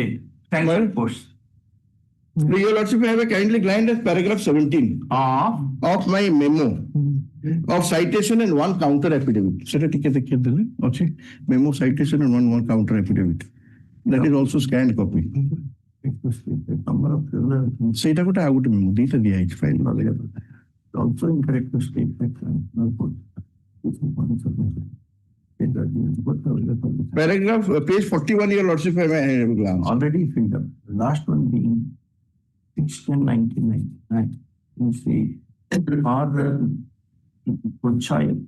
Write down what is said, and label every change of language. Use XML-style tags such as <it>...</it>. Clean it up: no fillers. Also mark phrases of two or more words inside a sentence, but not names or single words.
<en>Where have they admitted sanctioned posts? Your Lordship, I have a kindly glance at paragraph 17 of my memo of citation and one counter affidavit. Memo citation and one counter affidavit. That is also scanned copy.</en> <or>ସେଇଟା ଗୋଟେ ଆଉ ଗୋଟେ ମେମୋ ଦିଟା ଦିଆହେଇଛି ଫାଇଲ</or> <en>Also incorrect statement. Paragraph page 41, Your Lordship, I have a glance. Already filled up. The last one being 1699. You see, or child.</en>